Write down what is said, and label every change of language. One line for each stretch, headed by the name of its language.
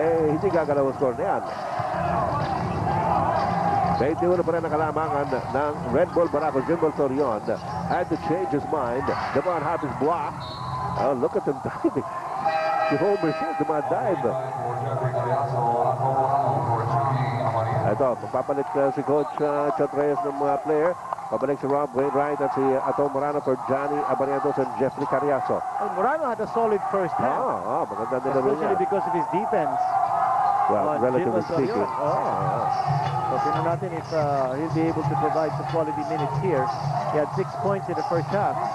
Filipino: Hindi gagalaw ang score na yan. 21 pa rin ang kalamangan ng Red Bull Barako.
English: Jimbal Torion had to change his mind. Devon Hart is blocked. Oh, look at them diving.
Filipino: Si Homer siya, dumadive. Ito, magpapalit si Coach Chot Reyes ng mga player. Pabalik si Rob Wainwright at si Ato Morano for Johnny Abarientos and Jeffrey Carriazo.
English: Well, Morano had a solid first half.
Filipino: Maganda nila rin
English: Especially because of his defense. Well, relatively speaking. So,
Filipino: tingnan natin
English: if he'll be able to provide some quality minutes here. He had 6 points in the first half.